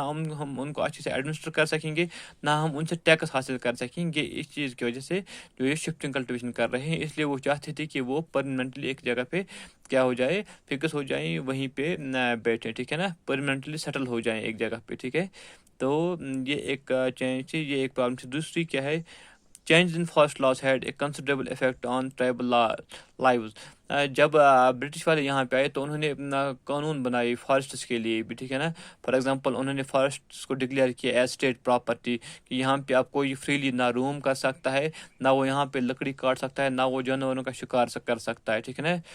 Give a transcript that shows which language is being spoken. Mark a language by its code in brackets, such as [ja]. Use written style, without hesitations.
[ur] نہ ہم ان کو اچھے سے ایڈمنسٹر کر سکیں گے, نہ ہم ان سے ٹیکس حاصل کر سکیں گے. اس چیز کی وجہ سے جو یہ شفٹنگ کلٹیویشن کر رہے ہیں, اس لیے وہ چاہتے تھے کہ وہ پرماننٹلی ایک جگہ پہ کیا ہو جائے, فکس ہو جائیں, وہیں پہ بیٹھیں. ٹھیک ہے نا, پرماننٹلی سیٹل ہو جائیں ایک جگہ پہ. ٹھیک ہے. تو یہ ایک چینج تھی, یہ ایک پرابلم تھی. دوسری کیا ہے, [en] changes in forest laws had a considerable effect on tribal lives. [ur] جب برٹش والے یہاں پہ آئے تو انہوں نے قانون بنائی فارسٹس کے لیے بھی. ٹھیک ہے نا. فار ایگزامپل انہوں نے فارسٹس کو ڈکلیئر کیا ایز اسٹیٹ پراپرٹی, کہ یہاں پہ آپ کوئی فریلی نہ روم کر سکتا ہے, نہ وہ یہاں پہ لکڑی کاٹ سکتا ہے, نہ وہ جانوروں کا شکار کر سکتا ہے. ٹھیک ہے نا.